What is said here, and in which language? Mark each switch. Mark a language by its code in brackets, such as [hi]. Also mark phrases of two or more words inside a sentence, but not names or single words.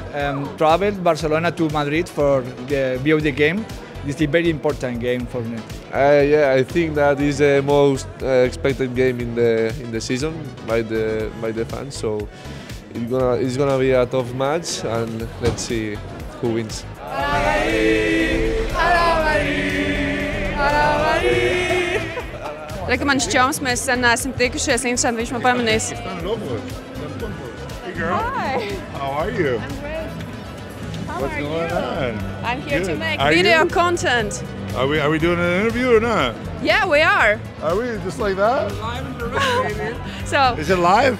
[en] Traveled Barcelona to Madrid for the view the game. This is a very important game for me. Yeah, I think that is the most expected game in the season by the fans. So it's gonna be a tough match, and let's see who wins. [lv] Reku man šķoms, mēs sen neesam tikušies, interesanti, viņš man pamanīs. [en] Hey girl. Hi. How are you? I'm great. How What's are going you? on? I'm here to Good. make Are video you? content. Are we doing an interview or not? Yeah, we are. Are we just like that? So, Is it live?